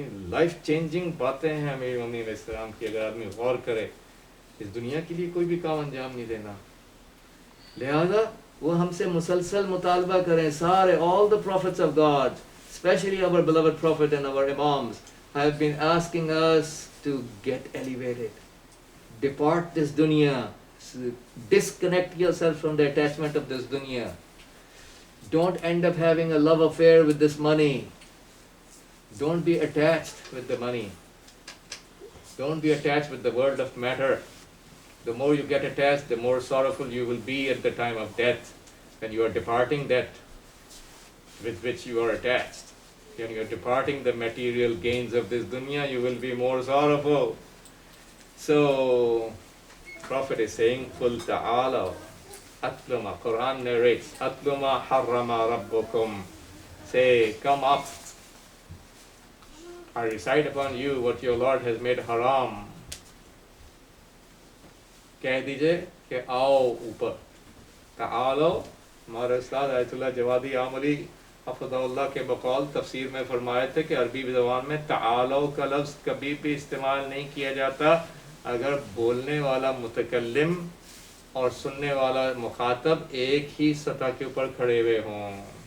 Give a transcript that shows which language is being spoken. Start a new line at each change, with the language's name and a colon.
Urdu: Life changing باتیں ہیں میری ممی علیہ السلام کی، اگر آدمی غور کرے. اس دنیا کے لیے کوئی بھی کام انجام نہیں دینا، لہذا وہ ہم سے مسلسل مطالبہ کریں سارے.
English: all the prophets of God, especially our beloved prophet and our imams, have been asking us to get elevated, depart this dunya, disconnect yourself from the attachment of this dunya, don't end up having a love affair with this money, don't be attached with the money, don't be attached with the world of matter. The more you get attached, the more sorrowful you will be at the time of death, when you are departing that with which you are attached. When you are departing the material gains of this dunya, you will be more sorrowful. So, Prophet is saying,
Arabic: قُلْ تَعَالَوْا أَتْلُ مَا,
English: Quran narrates,
Arabic: أَتْلُ مَا حَرَّمَ رَبُّكُمْ.
English: Say, come up, I recite upon you what your Lord has made haram.
Urdu: کہہ دیجئے کہ آؤ اوپر. تعالو، ہمارے استاد آیت اللہ جوادی عاملی حفظہ اللہ کے بقول تفسیر میں فرمائے تھے کہ عربی زبان میں تعالو کا لفظ کبھی بھی استعمال نہیں کیا جاتا اگر بولنے والا متکلم اور سننے والا مخاطب ایک ہی سطح کے اوپر کھڑے ہوئے ہوں.